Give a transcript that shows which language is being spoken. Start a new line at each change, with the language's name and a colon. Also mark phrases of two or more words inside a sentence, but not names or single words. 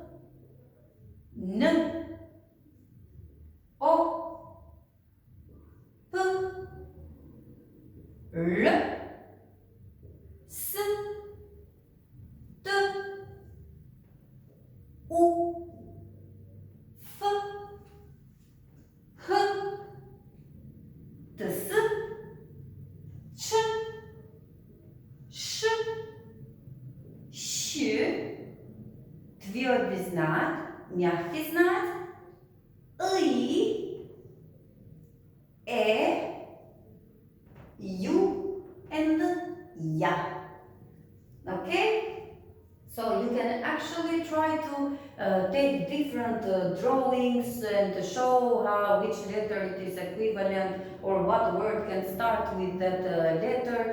English: N, O, P, R, S, T, U, F, H, T, S, Ch,
Russian: Ш, Щ, твердый знак, мягкий знак,
English: U, and ya. Okay? So you can actually actually try to take different drawings and to show how which letter it is equivalent or what word can start with that letter.